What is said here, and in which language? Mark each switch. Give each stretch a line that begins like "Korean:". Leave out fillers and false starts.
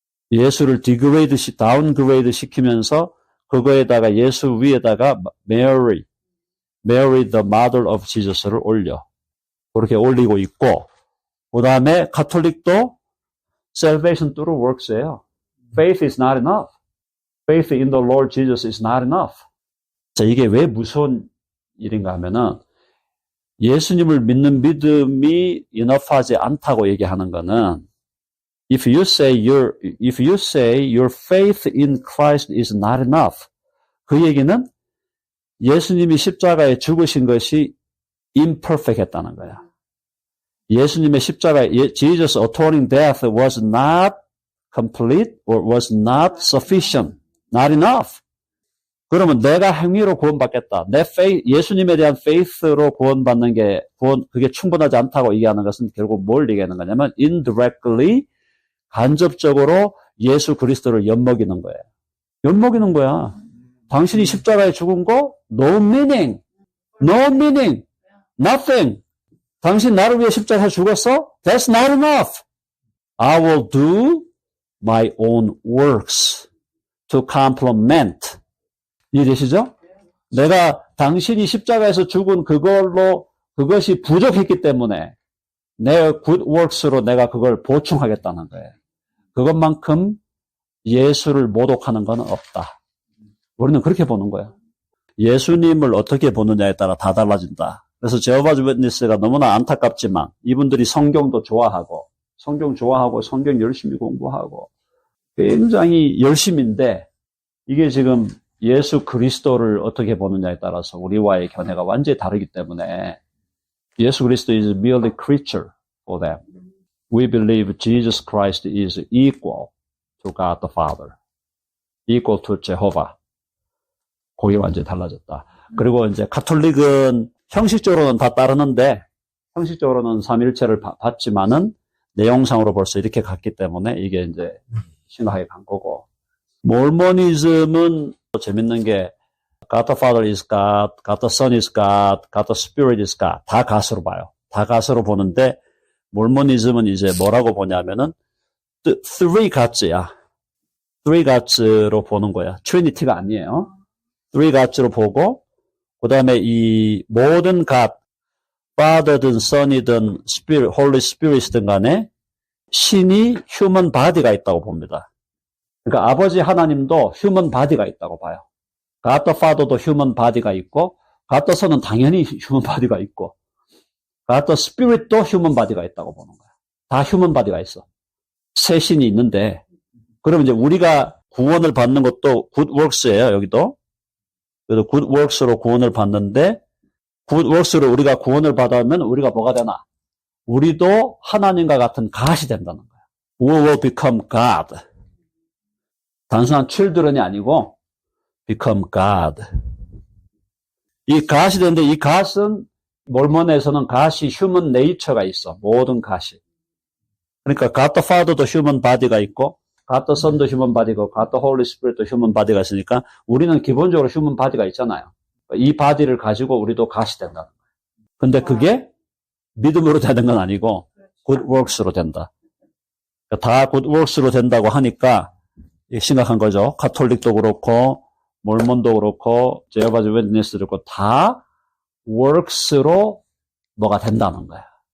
Korean: 예수를 다운그레이드 시키면서 그거에다가 예수 위에다가
English: Mary the mother of Jesus
Korean: 를 올려. 그렇게 올리고 있고 그 다음에 가톨릭도
English: salvation through works
Korean: 예요.
English: Faith is not enough. Faith in the Lord Jesus is not enough.
Korean: 자, 이게 왜 무서운 일인가 하면은 예수님을 믿는 믿음이 enough하지 않다고 얘기하는 거는
English: if you say your faith in Christ is not enough.
Korean: 그 얘기는 예수님이 십자가에 죽으신 것이 imperfect 했다는 거야. 예수님의
English: Jesus atoning death was not complete or was not sufficient, not enough.
Korean: 그러면 내가 행위로 구원받겠다. 예수님에 대한 faith로 구원받는 그게 충분하지 않다고 얘기하는 것은 결국 뭘 얘기하는 거냐면 indirectly, 간접적으로 예수 그리스도를 엿먹이는 거예요. 엿먹이는 거야. 당신이 십자가에 죽은 거
English: no meaning, nothing.
Korean: 당신 나를 위해 십자가에 죽었어?
English: That's not enough. I will do my own works to complement.
Korean: 이해되시죠? 내가 당신이 십자가에서 죽은 그것이 부족했기 때문에 내 good works로 내가 그걸 보충하겠다는 거예요. 그것만큼 예수를 모독하는 건 없다. 우리는 그렇게 보는 거예요. 예수님을 어떻게 보느냐에 따라 다 달라진다. 그래서 제호바즈 웨트니스가 너무나 안타깝지만 이분들이 성경도 좋아하고 성경 열심히 공부하고 굉장히 열심인데 이게 지금 예수 그리스도를 어떻게 보느냐에 따라서 우리와의 견해가 완전히 다르기 때문에 예수 그리스도
English: is merely creature for them. We believe Jesus Christ is equal to God the Father. equal to Jehovah.
Korean: 그게 완전히 달라졌다. 그리고 이제 가톨릭은 형식적으로는 다 따르는데 형식적으로는 삼일체를 받지만은 내용상으로 벌써 이렇게 갔기 때문에 이게 이제 심하게 간 거고 몰모니즘은 재밌는 게
English: God the Father is God, God the Son is God, God the Spirit is God.
Korean: 다 가스로 봐요. 다 가스로 보는데 몰모니즘은 이제 뭐라고 보냐면은
English: three Gods
Korean: 야. three Gods로 보는 거야. 트리니티가 아니에요. three Gods로 보고 그 다음에 이 모든 God, Father든 Son이든 Spirit, Holy Spirit이든 간에 신이 human body가 있다고 봅니다. 그러니까 아버지 하나님도 human body가 있다고 봐요. God the Father도 human body가 있고 God the Son은 당연히 human body가 있고 God the Spirit도 human body가 있다고 보는 거야. 다 human body가 있어. 세 신이 있는데 그러면 이제 우리가 구원을 받는 것도 good works예요. 여기도. 그래서 good works로 구원을 받는데 good works로 우리가 구원을 받으면 우리가 뭐가 되나? 우리도 하나님과 같은 God이 된다는 거야.
English: We will become God.
Korean: 단순한 children이 아니고
English: become God.
Korean: 이 God이 되는데 이 God은 몰몬에서는 God이 human nature가 있어. 모든 God이. 그러니까 God the Father도 human body가 있고 God the Son도 human body고 God the Holy Spirit도 human body가 있으니까 우리는 기본적으로 human body가 있잖아요. 이 body를 가지고 우리도 God이 된다는 거예요. 근데 그게 믿음으로 되는 건 아니고 good works로 된다. 다 good works로 된다고 하니까 심각한 거죠. 가톨릭도 그렇고 몰몬도 그렇고 제호바즈 웨트니스도 그렇고 다 works로 뭐가 된다는 거야.